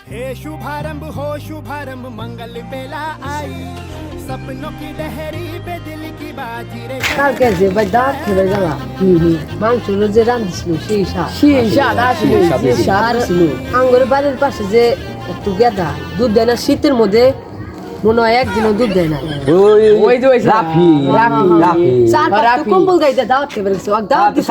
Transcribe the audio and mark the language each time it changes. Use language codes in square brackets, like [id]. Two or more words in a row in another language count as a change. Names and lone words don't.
[hi] हे शुभारंभ हो शुभारंभ मंगल बेला आई सपनों की लहरी पे दिल की बाजी रे [bn] কালকে যে ভাই দাঁত খেয়ে গেলাম মাংস যে রাঁধছিল সেই স্বাদ আঙ্গুরের বাড়ির পাশে যে একটু গেদা দুধ দেয় না শীতের মধ্যে মনে হয় একদিনও দুধ দেয় না ওই যে রাফি কম্বল গাইতে দাওয়াত খেয়ে বেরোচ্ছে দাওয়াত দিছে